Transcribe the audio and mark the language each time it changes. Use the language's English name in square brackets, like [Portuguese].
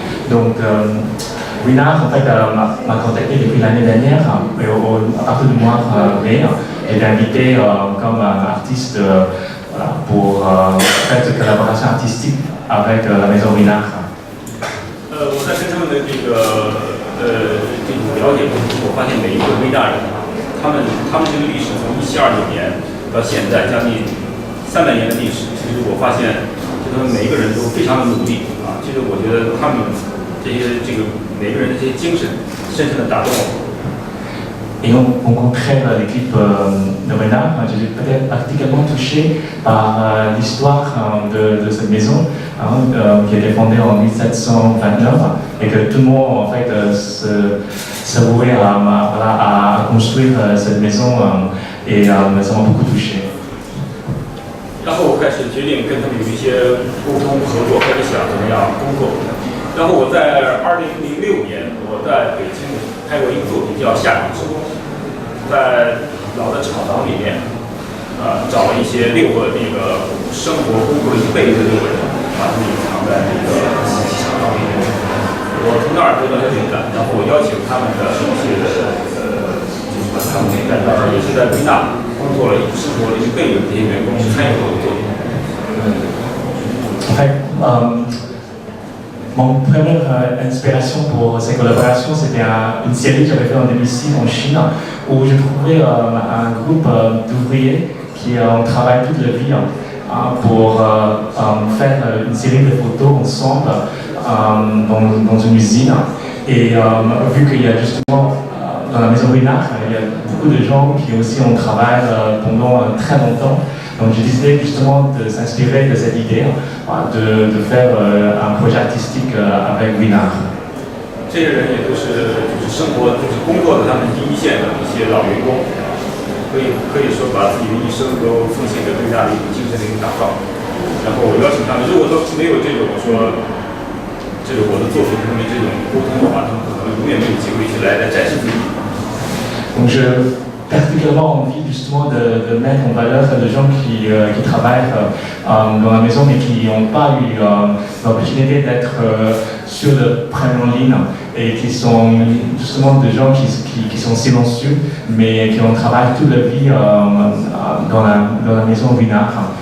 [French] Donc, Winard, en fait, m'a contacté depuis l'année dernière, et à partir du mois de mai, j'ai été invité comme artiste pour faire cette collaboration artistique avec la maison Winard. [Chinese] 我在跟他们的这种了解中，我发现每一个Winard人，他们这个历史从1726年到现在将近300年的历史，其实我发现，他们每一个人都非常的努力啊。其实我觉得他们每个人的这些精神，深深的打动我。 [French] Et on rencontrait l'équipe de Winard. J'étais peut-être particulièrement touché par l'histoire de cette maison qui a été fondée en 1729 et que tout le monde en fait se vouait à construire cette maison et ça m'a beaucoup touché. [Chinese] 然后我开始决定跟他们有一些沟通合作，开始想怎么样工作。然后我在2006年，我在北京拍过一个作品叫《夏之舟》，在老的厂房里面，找了一些6个那个生活工作了一辈子的6个人，把他们隐藏在那个厂房里面。我从那儿得到了灵感，然后我邀请他们的一些就是把他们在那儿也是在维纳工作了生活了一辈子的这些员工参与我的作品。 [French] En fait, mon première inspiration pour ces collaborations, c'était une série que j'avais fait en 2006 en Chine, où je trouvais un groupe d'ouvriers qui ont travaillé toute leur vie pour faire une série de photos ensemble dans une usine. Et vu qu'il y a justement dans la maison Winard, il y a beaucoup de gens qui aussi ont travaillé pendant très longtemps. Donc j'ai décidé justement de s'inspirer de cette idée, de faire un projet artistique avec Winard. [Chinese] 这些人也都是生活工作的他们第一线的一些老员工，可以说把自己的一生都奉献给Winard的一种精神的一种打造。然后我邀请他们，如果都没有这种说，这个我的作品他们这种沟通的话，他们可能永远没有机会去来展示自己。 [French] Donc j'ai particulièrement envie justement de mettre en valeur les gens qui travaillent dans la maison mais qui n'ont pas eu l'opportunité d'être sur le première ligne et qui sont justement des gens qui sont silencieux mais qui ont travaillé toute leur vie dans la maison Winard.